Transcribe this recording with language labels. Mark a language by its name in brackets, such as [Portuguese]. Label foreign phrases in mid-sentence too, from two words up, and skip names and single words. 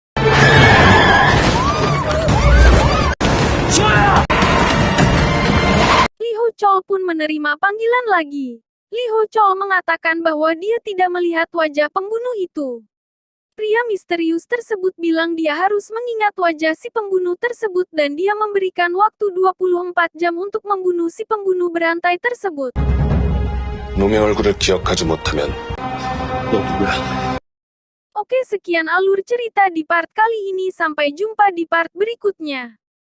[Indonesian] Lee Ho Chol pun menerima panggilan lagi. Lee Ho Chol mengatakan bahwa dia tidak melihat wajah pembunuh itu. Pria misterius tersebut bilang dia harus mengingat wajah si pembunuh tersebut dan dia memberikan waktu 24 jam untuk membunuh si pembunuh berantai tersebut. [Korean] 놈의 얼굴을 기억하지 못하면 너 누구야? [Indonesian] Oke, sekian alur cerita di part kali ini, sampai jumpa di part berikutnya.